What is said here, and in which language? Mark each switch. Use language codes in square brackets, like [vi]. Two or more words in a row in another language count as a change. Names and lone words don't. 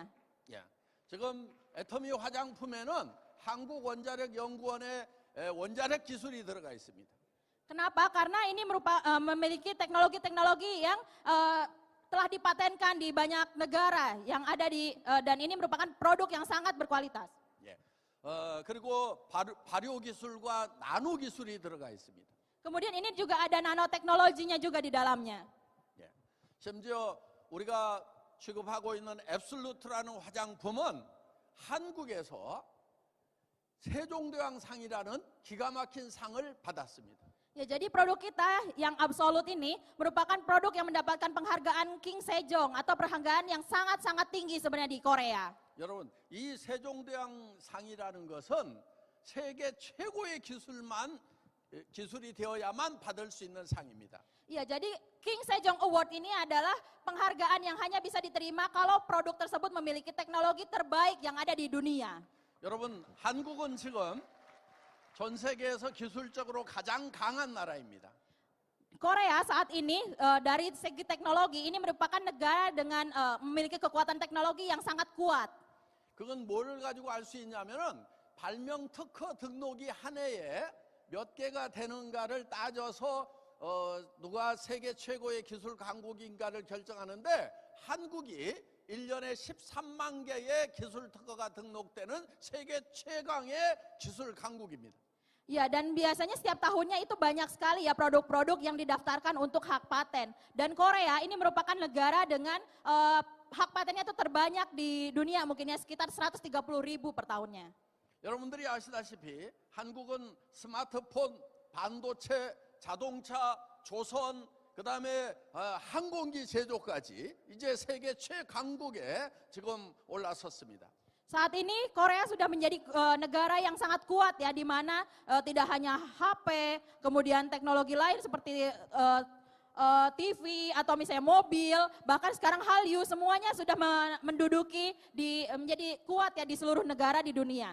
[ko] 예. 지금 애터미 화장품에는 한국원자력연구원의 원자력 기술이 들어가 있습니다. [id] Kenapa? Karena ini memiliki teknologi-teknologi yang telah dipatenkan di banyak negara yang ada dan ini merupakan produk yang sangat berkualitas. [ko] 예. 그리고 발효 기술과 나노 기술이 들어가 있습니다. [id] Kemudian ini juga ada nanoteknologinya juga di dalamnya. [ko] 예. 심지어 우리가 취급하고 있는 앱솔루트라는 화장품은 한국에서 세종대왕상이라는 기가 막힌 상을 받았습니다. [id] Ya, jadi produk kita yang Absolute ini merupakan produk yang mendapatkan penghargaan King Sejong atau penghargaan yang sangat-sangat tinggi sebenarnya di Korea. [ko] 여러분, 이 세종대왕상이라는 것은 세계 최고의 기술이 되어야만 받을 수 있는 상입니다. [id] Ya, jadi King Sejong Award ini adalah penghargaan yang hanya bisa diterima kalau produk tersebut memiliki teknologi terbaik yang ada di dunia. [ko] 여러분, 한국은 지금 전 세계에서 기술적으로 가장 강한 나라입니다. [id] Korea saat ini dari segi teknologi ini merupakan negara dengan memiliki kekuatan teknologi yang sangat kuat. [ko] 그건 뭘 가지고 알 수 있냐면은 발명 특허 등록이 한 해에 몇 개가 되는가를 따져서 누가 세계 최고의 기술 강국인가를 결정하는데 한국이 1년에 13만 개의 기술 특허가 등록되는 세계 최강의 기술 강국입니다. [id] Ya, dan biasanya setiap tahunnya itu banyak sekali ya produk-produk yang didaftarkan untuk hak paten. Dan Korea ini merupakan negara dengan hak patennya itu terbanyak di dunia, mungkin ya sekitar 130.000 per tahunnya. [ko] 여러분들이 아시다시피 한국은 스마트폰, 반도체, 자동차, 조선, 그다음에 항공기 제조까지 이제 세계 최강국에 지금 올라섰습니다. [id] Saat ini Korea sudah menjadi negara yang sangat kuat ya, di mana tidak hanya HP, kemudian teknologi lain seperti TV atau misalnya mobil, bahkan sekarang Hallyu semuanya sudah menduduki menjadi kuat ya di seluruh negara di dunia.